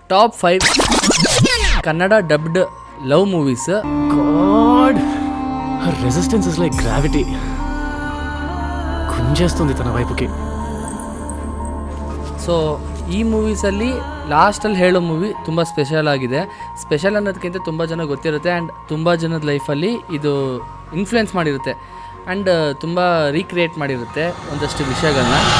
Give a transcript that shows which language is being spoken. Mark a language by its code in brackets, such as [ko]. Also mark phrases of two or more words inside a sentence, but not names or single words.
[en] top 5 Kannada dubbed love movies. God her resistance is like gravity [te] గుంజేస్తుంది తన వైపుకి. [kn] ಸೊ ಈ ಮೂವೀಸಲ್ಲಿ ಲಾಸ್ಟಲ್ಲಿ ಹೇಳೋ ಮೂವಿ ತುಂಬ ಸ್ಪೆಷಲ್ ಆಗಿದೆ. ಸ್ಪೆಷಲ್ ಅನ್ನೋದಕ್ಕಿಂತ ತುಂಬ ಜನ ಗೊತ್ತಿರುತ್ತೆ ಆ್ಯಂಡ್ ತುಂಬ ಜನದ ಲೈಫಲ್ಲಿ ಇದು ಇನ್ಫ್ಲುಯೆನ್ಸ್ ಮಾಡಿರುತ್ತೆ ಆ್ಯಂಡ್ ತುಂಬ ರೀಕ್ರಿಯೇಟ್ ಮಾಡಿರುತ್ತೆ ಒಂದಷ್ಟು ವಿಷಯಗಳನ್ನ.